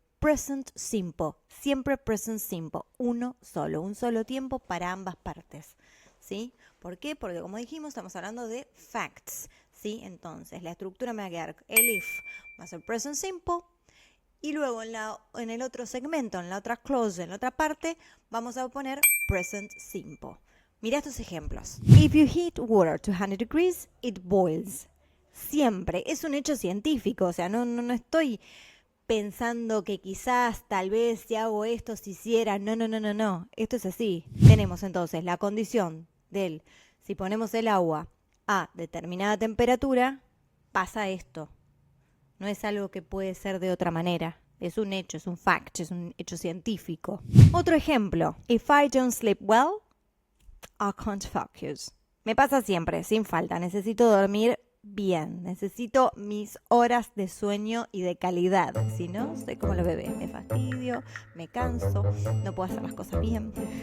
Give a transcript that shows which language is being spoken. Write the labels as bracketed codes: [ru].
[es] Present simple, siempre present simple, un solo tiempo para ambas partes, ¿sí? ¿Por qué? Porque como dijimos, estamos hablando de facts, ¿sí? Entonces, la estructura me va a quedar, el if va a ser present simple, y luego en el otro segmento, en la otra clause, en la otra parte, vamos a poner present simple. Mira estos ejemplos. [en] If you heat water to 100 degrees, it boils. [es] Siempre, es un hecho científico, o sea, no estoy pensando que quizás, tal vez, si hago esto, si hiciera. No. Esto es así. Tenemos entonces la condición del, si ponemos el agua a determinada temperatura, pasa esto. No es algo que puede ser de otra manera. Es un hecho, es un fact, es un hecho científico. Otro ejemplo. [en] If I don't sleep well, I can't focus. [es] Me pasa siempre, sin falta. Necesito dormir bien. Necesito mis horas de sueño y de calidad. Si no, soy como los bebés. Me fastidio, me canso, no puedo hacer las cosas bien.